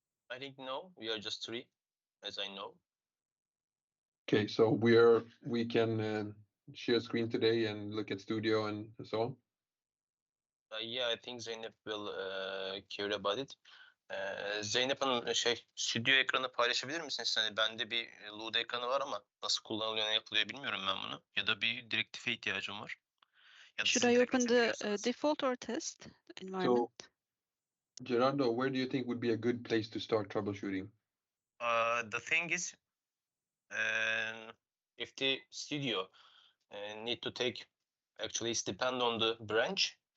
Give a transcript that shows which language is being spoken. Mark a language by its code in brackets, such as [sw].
[en] I think no, we are just three, as I know. Okay, so we can share screen today and look at studio and so on. Yeah, I think Zeynep will care about it. [tr] Zeynep Hanım stüdyo ekranı paylaşabilir misiniz? Hani bende bir LUD ekranı var ama nasıl kullanılıyor, ne yapılıyor bilmiyorum ben bunu. Ya da bir direktife ihtiyacım var. Ya da [en] Should [tr] siz [en] I [tr] direkt [en] open the [tr] açabiliyorsanız. [en] default or test environment? So, Gerardo, where do you think would be a good place to start troubleshooting? The thing is, if the studio need to take, actually it's depend on the branch.